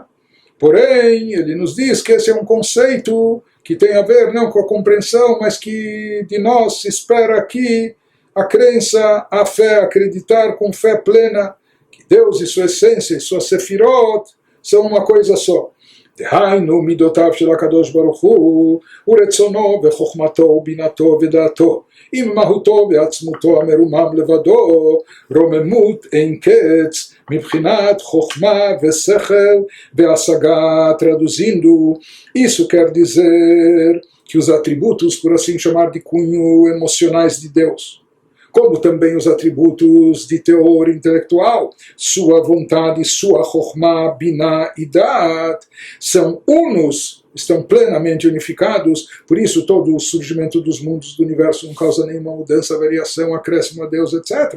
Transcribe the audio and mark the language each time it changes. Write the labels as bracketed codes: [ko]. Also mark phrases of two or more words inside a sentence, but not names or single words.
[pt] Porém, ele nos diz que esse é um conceito que tem a ver não com a compreensão, mas que de nós se espera aqui a crença, a fé, acreditar com fé plena que Deus e sua essência e sua sefirot são uma coisa só. [he] דהיינו מידותיו של הקדוש ברוך הוא ורצונו וחוכמתו ובינתו ודעתו עם מהותו ועצמותו המרומם לבדו רוממות אין קץ מבחינת חוכמה ושכל והשגה. [pt] Traduzindo, isso quer dizer que os atributos, por assim chamar, de cunho emocionais de Deus, como também os atributos de teor intelectual, sua vontade, sua chokhmah, binah e da'at, são unos, estão plenamente unificados, por isso todo o surgimento dos mundos do universo não causa nenhuma mudança, variação, acréscimo a Deus, etc.